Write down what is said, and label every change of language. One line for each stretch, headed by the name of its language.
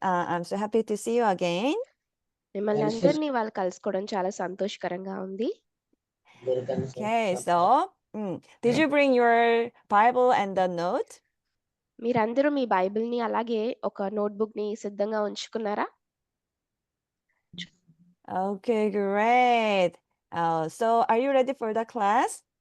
English: I'm so happy to see you again.
Telugu: మిమ్మల్ని అందరినీ వాళ్ళు కలుసుకోవడం చాలా సంతోషకరంగా ఉంది.
English: Okay, so did you bring your Bible and the note?
Telugu: మీరందరూ మీ బైబిల్ని అలాగే ఒక నోట్బుక్ ని సిద్ధంగా ఉంచుకున్నారా?
English: Okay, great. So are you ready for the class?